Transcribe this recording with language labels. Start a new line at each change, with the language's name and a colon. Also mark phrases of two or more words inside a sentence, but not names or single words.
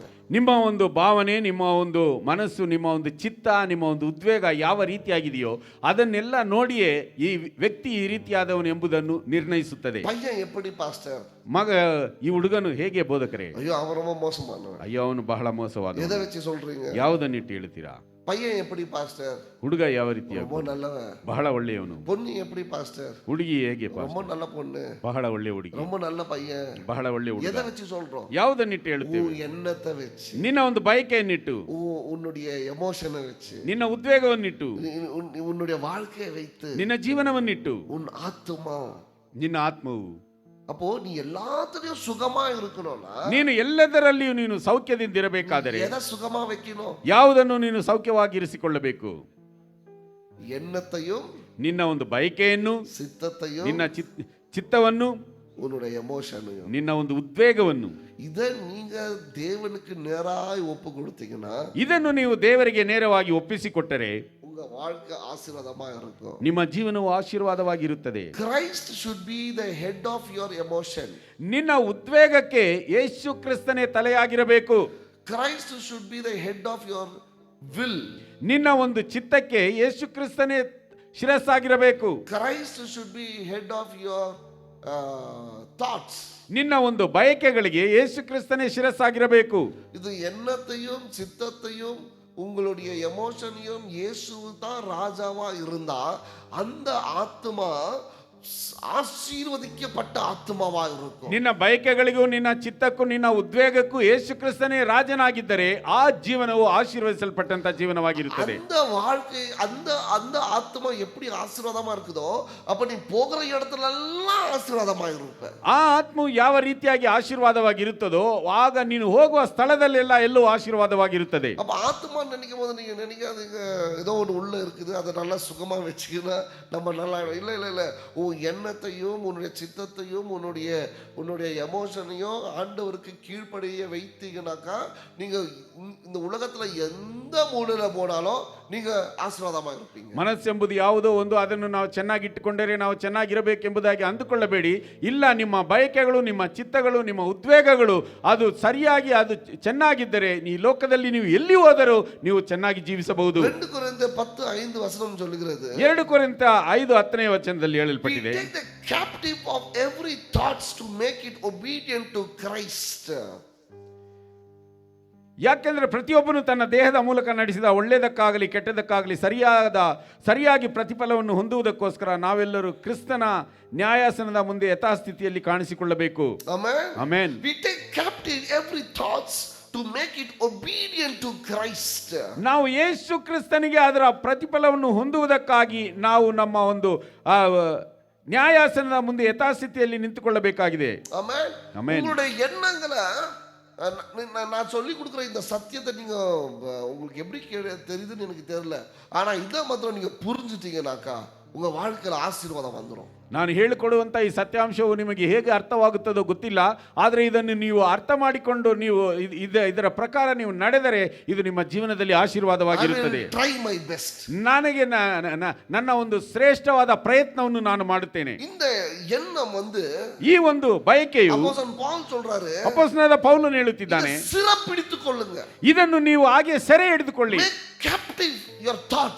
Kannada: ನಿಮ್ಮ ಒಂದು ಭಾವನೆ, ನಿಮ್ಮ ಒಂದು ಮನಸ್ಸು, ನಿಮ್ಮ ಒಂದು ಚಿತ್ತ, ನಿಮ್ಮ ಒಂದು ಉದ್ವೇಗ ಯಾವ ರೀತಿಯಾಗಿದೆಯೋ ಅದನ್ನೆಲ್ಲ ನೋಡಿಯೇ ಈ ವ್ಯಕ್ತಿ ಈ ರೀತಿಯಾದವನು ಎಂಬುದನ್ನು ನಿರ್ಣಯಿಸುತ್ತದೆ.
Tamil: பையன் எப்படி பாஸ்டர்?
Kannada: ಈ ಹುಡುಗನು ಹೇಗೆ ಬೋಧಕರೇ?
Tamil: ஐயோ அவன் ரொம்ப மோசமானவன்.
Kannada: ಅಯ್ಯೋ ಅವನು ಬಹಳ ಮೋಸವಾದ.
Tamil: எதை வச்சு சொல்றீங்க?
Kannada: ಯಾವುದನ್ನಿಟ್ಟು ಹೇಳ್ತೀರಾ?
Tamil: பையன் எப்படி பாஸ்டர்?
Kannada: ಹುಡುಗ ಯಾವ ರೀತಿಯ?
Tamil: ரொம்ப நல்லவன்.
Kannada: ಬಹಳ ಒಳ್ಳೆಯವನು.
Tamil: பொண்ணு எப்படி பாஸ்டர்?
Kannada: ಹುಡುಗಿ ಹೇಗೆ?
Tamil: ரொம்ப நல்ல பொண்ணு.
Kannada: ಬಹಳ ಒಳ್ಳೆ ಹುಡುಗಿ.
Tamil: ரொம்ப நல்ல பையன்.
Kannada: ಬಹಳ ಒಳ್ಳೆ ಹುಡುಗ.
Tamil: எதை வச்சு சொல்றோம்?
Kannada: ಯಾವುದನ್ನಿಟ್ಟು ಹೇಳ್ತೀವಿ?
Tamil: உன் எண்ணத்தை வச்சு,
Kannada: ನಿನ್ನ ಒಂದು ಬಯಕೆಯನ್ನಿಟ್ಟು,
Tamil: உன்னுடைய எமோஷனை வச்சு,
Kannada: ನಿನ್ನ ಉದ್ವೇಗವನ್ನಿಟ್ಟು,
Tamil: உன்னுடைய வாழ்க்கையை வைத்து,
Kannada: ನಿನ್ನ ಜೀವನವನ್ನಿಟ್ಟು,
Tamil: உன் ஆத்துமா,
Kannada: ನಿನ್ನ ಆತ್ಮವು.
Tamil: அப்போ நீ எல்லாத்துலயும் சுகமா இருக்கணும்னா
Kannada: ನೀನು ಎಲ್ಲದರಲ್ಲಿಯೂ ನೀನು ಸೌಖ್ಯದಿಂದ ಇರಬೇಕಾದರೆ
Tamil: எதை சுகமா வைக்கணும்?
Kannada: ಯಾವುದನ್ನು ನೀನು ಸೌಖ್ಯವಾಗಿರಿಸಿಕೊಳ್ಳಬೇಕು?
Tamil: எண்ணத்தையும்,
Kannada: ನಿನ್ನ ಒಂದು ಬಯಕೆಯನ್ನು,
Tamil: சித்தத்தையும்,
Kannada: ನಿನ್ನ ಚಿತ್ತವನ್ನು,
Tamil: உன்னுடைய எமோஷனையும்,
Kannada: ನಿನ್ನ ಒಂದು ಉದ್ವೇಗವನ್ನು.
Tamil: இதை நீங்க தேவனுக்கு நேராய் ஒப்பு கொடுத்தீங்கன்னா,
Kannada: ಇದನ್ನು ನೀವು ದೇವರಿಗೆ ನೇರವಾಗಿ ಒಪ್ಪಿಸಿಕೊಟ್ಟರೆ
Tamil: உங்க வாழ்க்கை ஆசீர்வாதமா இருக்கும்.
Kannada: ನಿಮ್ಮ ಜೀವನವು ಆಶೀರ್ವಾದವಾಗಿರುತ್ತದೆ.
English: Christ should be the head of your emotion.
Kannada: ನಿನ್ನ ಉದ್ವೇಗಕ್ಕೆ ಯೇಸು ಕ್ರಿಸ್ತನೇ ತಲೆಯಾಗಿರಬೇಕು.
English: Christ should be the head of your will.
Kannada: ನಿನ್ನ ಒಂದು ಚಿತ್ತಕ್ಕೆ ಯೇಸು ಕ್ರಿಸ್ತನೇ ಶಿರಸ್ಸಾಗಿರಬೇಕು.
English: Christ should be head of your thoughts.
Kannada: ನಿನ್ನ ಒಂದು ಬಯಕೆಗಳಿಗೆ ಯೇಸು ಕ್ರಿಸ್ತನೇ ಶಿರಸ್ಸಾಗಿರಬೇಕು.
Tamil: இது எண்ணத்தையும் சித்தத்தையும் உங்களுடைய எமோஷனையும் இயேசு தான் ராஜாவா இருந்தா அந்த ஆத்மா ஆசீர்வதிக்கப்பட்ட ஆத்மவா இருக்கும்.
Kannada: ನಿನ್ನ ಬಯಕೆಗಳಿಗೂ, ನಿನ್ನ ಚಿತ್ತಕ್ಕೂ, ನಿನ್ನ ಉದ್ವೇಗಕ್ಕೂ ಯೇಸು ಕ್ರಿಸ್ತನೇ ರಾಜನಾಗಿದ್ದರೆ ಆ ಜೀವನವು ಆಶೀರ್ವದಿಸಲ್ಪಟ್ಟಂತ ಜೀವನವಾಗಿರುತ್ತದೆ.
Tamil: அந்த வாழ்க்கை, அந்த ஆத்மா எப்படி ஆசீர்வாதமா இருக்குதோ அப்ப நீ போகிற இடத்துல எல்லாம் ஆசீர்வாதமா இருப்ப.
Kannada: ಆ ಆತ್ಮವು ಯಾವ ರೀತಿಯಾಗಿ ಆಶೀರ್ವಾದವಾಗಿರುತ್ತದೋ ಆಗ ನೀನು ಹೋಗುವ ಸ್ಥಳದಲ್ಲೆಲ್ಲ ಎಲ್ಲವೂ ಆಶೀರ್ವಾದವಾಗಿರುತ್ತದೆ.
Tamil: அப்ப ஆத்மா நினைக்கும் போது நீங்க நினைக்காதீங்க ஏதோ ஒன்று உள்ள இருக்குது அதை நல்லா சுகமா வச்சுக்கினா நம்ம நல்லா இல்ல இல்ல இல்ல. உன் எண்ணத்தையும், உன்னுடைய சித்தத்தையும், உன்னுடைய எமோஷனையும் ஆண்டவருக்கு கீழ்ப்படிய வைத்தீங்கன்னாக்கா நீங்க இந்த உலகத்துல எந்த மூலையில போனாலும் நீங்க ಆಶೀರ್ವಾದமா இருப்பீங்க.
Kannada: ಮನಸ್ಸೆಂಬುದು ಯಾವುದೋ ಒಂದು, ಅದನ್ನು ನಾವು ಚೆನ್ನಾಗಿಟ್ಟುಕೊಂಡರೆ ನಾವು ಚೆನ್ನಾಗಿರಬೇಕೆಂಬುದಾಗಿ ಅಂದುಕೊಳ್ಳಬೇಡಿ. ಇಲ್ಲ, ನಿಮ್ಮ ಬಯಕೆಗಳು, ನಿಮ್ಮ ಚಿತ್ತಗಳು, ನಿಮ್ಮ ಉದ್ವೇಗಗಳು ಅದು ಸರಿಯಾಗಿ, ಅದು ಚೆನ್ನಾಗಿದ್ದರೆ ಈ ಲೋಕದಲ್ಲಿ ನೀವು ಎಲ್ಲಿ ಹೋದರೂ ನೀವು ಚೆನ್ನಾಗಿ ಜೀವಿಸಬಹುದು.
Tamil: 2 கொரிந்தியர் 10:5 வசன சொல்லுகிறது.
Kannada: 2 ಕೊರಿಂಥೀಯರ 5:10 ವಚನದಲ್ಲಿ ಹೇಳಲ್ಪಟ್ಟಿದೆ.
English: We take the captive of every thoughts to make it obedient to Christ.
Kannada: ಯಾಕೆಂದ್ರೆ ಪ್ರತಿಯೊಬ್ಬನು ತನ್ನ ದೇಹದ ಮೂಲಕ ನಡೆಸಿದ ಒಳ್ಳೆಯದಕ್ಕಾಗಲಿ ಕೆಟ್ಟದಕ್ಕಾಗಲಿ ಸರಿಯಾಗಿ ಪ್ರತಿಫಲವನ್ನು ಹೊಂದುವುದಕ್ಕೋಸ್ಕರ ನಾವೆಲ್ಲರೂ ಕ್ರಿಸ್ತನ ನ್ಯಾಯಾಸನದ ಮುಂದೆ ಯಥಾಸ್ಥಿತಿಯಲ್ಲಿ ಕಾಣಿಸಿಕೊಳ್ಳಬೇಕು. ಆಮೆನ್.
English: We take captive every thoughts to make it obedient to Christ.
Kannada: ನಾವು ಯೇಸು ಕ್ರಿಸ್ತನಿಗೆ ಅದರ ಪ್ರತಿಫಲವನ್ನು ಹೊಂದುವುದಕ್ಕಾಗಿ ನಾವು ನಮ್ಮ ಒಂದು ನ್ಯಾಯಾಸನದ ಮುಂದೆ ಯಥಾಸ್ಥಿತಿಯಲ್ಲಿ ನಿಂತುಕೊಳ್ಳಬೇಕಾಗಿದೆ. ಆಮೆನ್. ಆಮೆನ್.
Tamil: உங்களுடைய எண்ணங்களை நான் சொல்லி கொடுக்குற இந்த சத்தியத்தை நீங்க உங்களுக்கு எப்படி தெரியுதுன்னு எனக்கு தெரியல. ஆனா இதை மாத்திரம் நீங்க புரிஞ்சுட்டீங்கன்னாக்கா உங்க வாழ்க்கையில ஆசீர்வாதம் வந்துடும்.
Kannada: ನಾನು ಹೇಳಿಕೊಡುವಂತ ಈ ಸತ್ಯಾಂಶವು ನಿಮಗೆ ಹೇಗೆ ಅರ್ಥವಾಗುತ್ತದೋ ಗೊತ್ತಿಲ್ಲ, ಆದರೆ ಇದನ್ನು ನೀವು ಅರ್ಥ ಮಾಡಿಕೊಂಡು ನೀವು ಇದರ ಪ್ರಕಾರ ನೀವು ನಡೆದರೆ ಇದು ನಿಮ್ಮ ಜೀವನದಲ್ಲಿ
English: I
Kannada: ಆಶೀರ್ವಾದವಾಗಿರುತ್ತದೆ.
English: will try my best.
Kannada: ನನಗೆ ನನ್ನ ಒಂದು ಶ್ರೇಷ್ಠವಾದ ಪ್ರಯತ್ನವನ್ನು ನಾನು ಮಾಡುತ್ತೇನೆ.
Tamil: இந்த எண்ணம் வந்து
Kannada: ಈ ಒಂದು ಬಯಕೆಯು
Tamil: அப்போஸ்தலன் பவுல் சொல்றாரு,
Kannada: ಅಪೊಸ್ತಲನಾದ ಪೌಲನು ಹೇಳುತ್ತಿದ್ದಾನೆ,
Tamil: சிறப்பிடித்துக் கொள்ளுங்க.
Kannada: ಇದನ್ನು ನೀವು ಹಾಗೆ ಸೆರೆ ಹಿಡಿದುಕೊಳ್ಳಿ.
English: Make captive your thoughts.